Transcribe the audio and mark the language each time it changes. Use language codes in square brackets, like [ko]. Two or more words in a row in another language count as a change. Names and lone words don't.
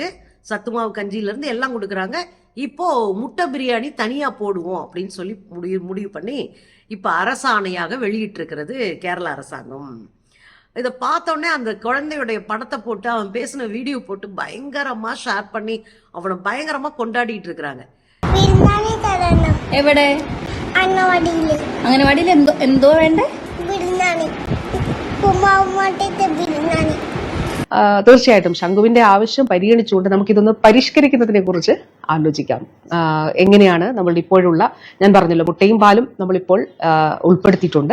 [ta] சத்துமாவு கஞ்சியிலேருந்து எல்லாம் கொடுக்குறாங்க. இப்போது முட்டை பிரியாணி தனியாக போடுவோம் அப்படின்னு சொல்லி முடிவு பண்ணி இப்போ அரசாணையாக வெளியிட்டிருக்கிறது கேரளா அரசாங்கம். இதை பார்த்தோன்னே அந்த குழந்தையுடைய படத்தை போட்டு அவன் பேசின வீடியோ போட்டு பயங்கரமாக ஷேர் பண்ணி அவனை பயங்கரமாக கொண்டாடிட்டு இருக்கிறாங்க. [ml] എവിടെ അംഗനവാടിയിൽ എന്തോ വേണ്ടേ? തീർച്ചയായിട്ടും ശംഖുവിന്റെ ആവശ്യം പരിഗണിച്ചുകൊണ്ട് നമുക്കിതൊന്ന് പരിഷ്കരിക്കുന്നതിനെ കുറിച്ച് ആലോചിക്കാം. എങ്ങനെയാണ് നമ്മൾ ഇപ്പോഴുള്ള, ഞാൻ പറഞ്ഞല്ലോ, മുട്ടയും പാലും നമ്മളിപ്പോൾ ഉൾപ്പെടുത്തിയിട്ടുണ്ട്.